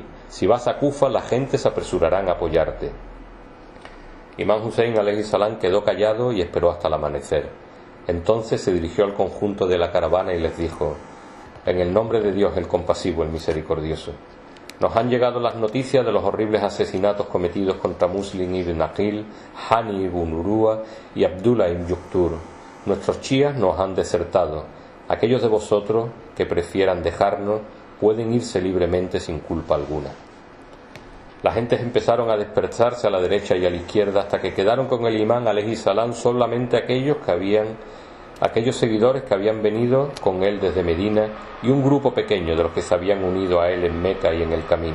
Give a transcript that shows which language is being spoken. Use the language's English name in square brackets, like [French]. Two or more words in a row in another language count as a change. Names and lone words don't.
[Spanish] Si vas a Kufa, la gente se apresurará a apoyarte. Imán Husein aleyhissalám quedó callado y esperó hasta el amanecer. Entonces se dirigió al conjunto de la caravana y les dijo: en el nombre de Dios, el compasivo, el misericordioso, nos han llegado las noticias de los horribles asesinatos cometidos contra Muslim ibn Aqil, Hani ibn Urua y Abdullah ibn Yuktur. Nuestros chías nos han desertado. Aquellos de vosotros que prefieran dejarnos pueden irse libremente sin culpa alguna. Las gentes empezaron a dispersarse a la derecha y a la izquierda hasta que quedaron con el imán aleyhissalám solamente aquellos seguidores que habían venido con él desde Medina y un grupo pequeño de los que se habían unido a él en Meca y en el camino.